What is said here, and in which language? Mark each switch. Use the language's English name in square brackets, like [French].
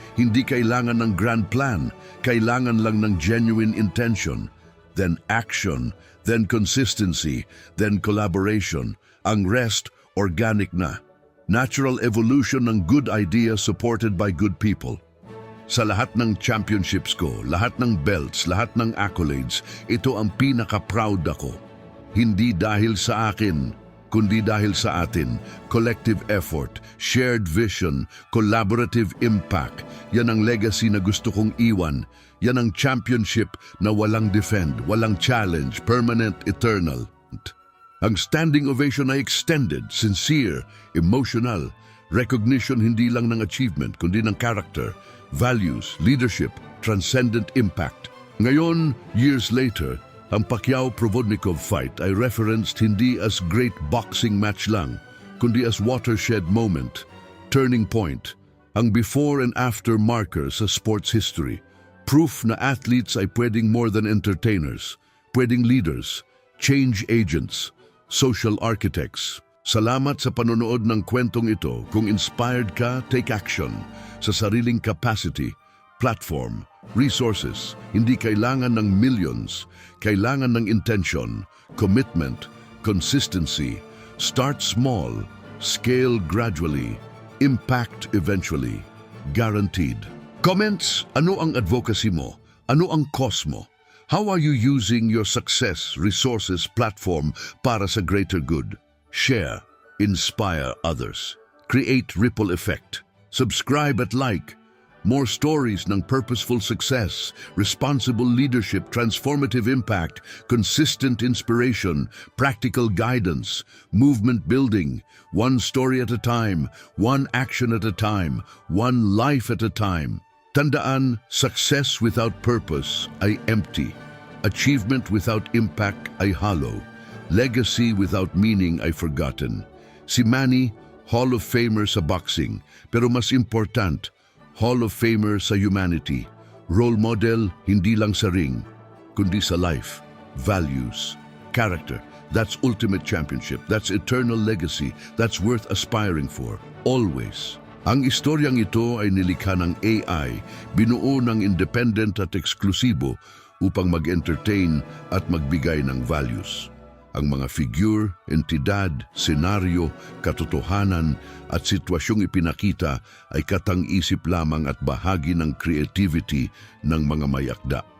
[Filipino] Hindi kailangan ng [English] grand plan, kailangan lang ng genuine intention, then action, then consistency, then collaboration. [Filipino] Ang [English] rest, organic [Filipino] na. [English] Natural evolution [Filipino] ng [English] good idea supported by good people. [Filipino] Sa lahat ng [English] championships [Filipino] ko, lahat ng belts, lahat ng accolades, ito ang pinaka-proud ako. Hindi dahil sa akin, kundi dahil sa atin. [English] Collective effort, shared vision, collaborative impact. [Filipino] Yan ang legacy na gusto kong iwan. Yan ang [English] championship [Filipino] na walang defend, walang challenge, [English] permanent, eternal. [Filipino] Ang [English] standing ovation ay extended, sincere, emotional. Recognition [Filipino] hindi lang ng achievement, kundi ng [English] character, values, leadership, transcendent impact. Ngayon, years later, ang Pacquiao-Provodnikov fight [Filipino] ay referenced hindi [English] as great boxing match lang, [Filipino] kundi [English] as watershed moment, turning point, [Filipino] ang before [English] and after marker [Filipino] sa sports history. [English] Proof [Filipino] na athletes ay pwedeng [English] more than entertainers, [Filipino] pwedeng leaders, [English] change agents, social architects. [Filipino] Salamat sa panonood ng kwentong ito. Kung inspired ka, [English] take action [Filipino] sa sariling [English] capacity, platform, resources. [Filipino] Hindi kailangan ng [English] millions, [Filipino] kailangan ng [English] intention, commitment, consistency. Start small, scale gradually, impact eventually. Guaranteed. Comments, [Filipino] ano ang advocacy mo? Ano ang cause mo? [English] How are you using your success, resources, platform [Filipino] para sa [English] greater good? Share, inspire others. Create ripple effect. Subscribe [Filipino] at [English] like. More stories [Filipino] ng [English] purposeful success, responsible leadership, transformative impact, consistent inspiration, practical guidance, movement building, one story at a time, one action at a time, one life at a time. [Filipino] Tandaan, [English] success without purpose [Filipino] ay [English] empty. Achievement without impact [Filipino] ay [English] hollow. Legacy without meaning ay forgotten. Si Manny, Hall of Famer [Filipino] sa [English] boxing, [Filipino] pero mas [English] important, Hall of Famer sa humanity. Role model [Filipino] hindi lang sa [English] ring, [Filipino] kundi sa [English] life, values, character. That's ultimate championship. That's eternal legacy. That's worth aspiring for, always. [Filipino] Ang istoryang ito ay nilikha ng AI, binuo ng [English] independent [Filipino] at eksklusibo upang mag-entertain at magbigay ng values. Ang mga figure, entidad, senaryo, katotohanan at sitwasyong ipinakita ay katang-isip lamang at bahagi ng creativity ng mga mayakda.